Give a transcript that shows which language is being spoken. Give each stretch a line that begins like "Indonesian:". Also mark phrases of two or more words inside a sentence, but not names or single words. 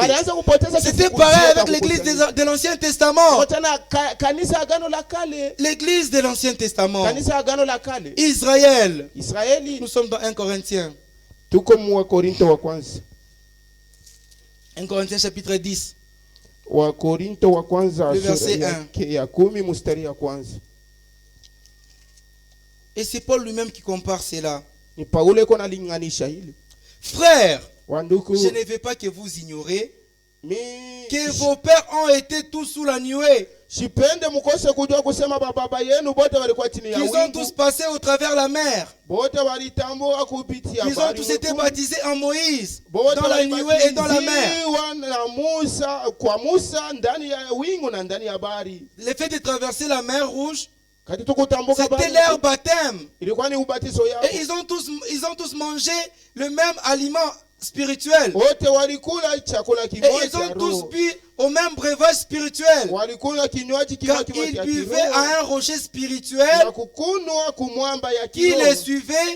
French: C'était pareil avec l'église de l'Ancien Testament. L'église de l'Ancien Testament. Israël. Nous sommes dans 1 Corinthiens. 1 Corinthiens chapitre 10.
Swahili: Wakorinto wa kwanza verset ya 10 mstari ya kwanza.
French: Et c'est Paul lui-même qui compare cela.
Swahili: Ni Paulo iko nalinganisha hili.
French: Frères,
Swahili: wanduku,
French: je ne veux pas que vous ignorez que vos pères ont été tous sous la nuée.
Swahili: Sipende mukose kujua kusema baba yenu bote walikuwa chini ya wingu.
French: Ils ont tous passé au travers la mer.
Swahili: Bote walitambua kupitia bahari.
French: Ils ont tous été baptisés en Moïse, dans la nuée et dans la mer.
Swahili: Kwa Musa ndani ya wingu na ndani ya bahari.
French: Le fait de traverser la mer Rouge, c'était leur baptême. Et ils ont tous mangé le même aliment spirituel. Et ils ont tous bu au même breuvage spirituel. Car ils buvaient à un rocher spirituel qui les suivait.